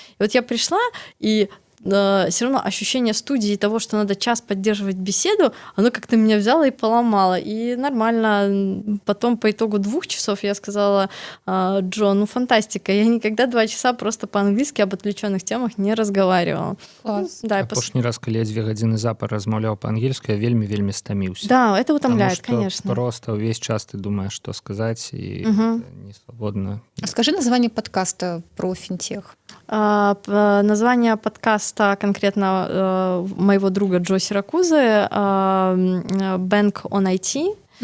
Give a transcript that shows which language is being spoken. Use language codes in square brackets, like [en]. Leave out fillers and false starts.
[ru] И вот я пришла, и все равно ощущение студии и того, что надо час поддерживать беседу, оно как-то меня взяло и поломало. И нормально. Потом по итогу 2 часов я сказала: Джо, ну фантастика, я никогда 2 часа просто по-английски об отвлеченных темах не разговаривала. Класс. Да, [be] Апошні раз, калі я 2 гадзіны запар размаўляў па-ангельску, я вельмі стаміўся. [ru] Да, это утомляет, Потому что конечно. просто [be] увесь час [ru] ты думаешь, что сказать, и не свободно. А скажи название подкаста про финтех. Название подкаста конкретно моего друга Джо Сиракузы «Bank on IT».